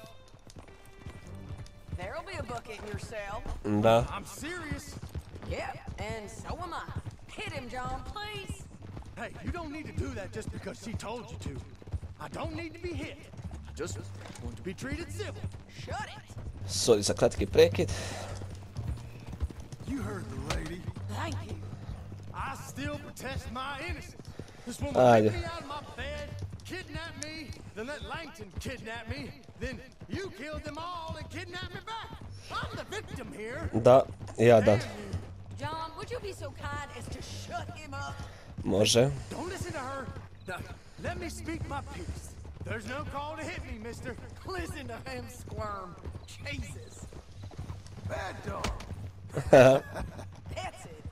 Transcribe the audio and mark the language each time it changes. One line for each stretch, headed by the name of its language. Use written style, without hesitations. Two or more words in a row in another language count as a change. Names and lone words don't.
English: There'll be a bucket in your cell.
Bosnian: Da.
English: I'm serious. Yeah, and so am I. Hit him, John, please. Hey, you don't need to do that just because she told you to. I don't need to be hit. I just want to be treated civil. Shut it.
Bosnian: Sorry za kratki prekid.
English: You heard the lady. Thank you. I still protest my innocence. This woman
Bosnian: Ajde.
English: ripped me out of my bed, kidnapped me, then let Langton kidnap me, then you killed them all and kidnapped me back. I'm the victim here.
Bosnian: Da, jadan.
English: John, would you be so kind as to shut him up?
Bosnian: Može.
English: Don't listen to her. Now, let me speak my piece. There's no call to hit me, mister. Listen to him squirm. Jesus. Bad dog. That's it.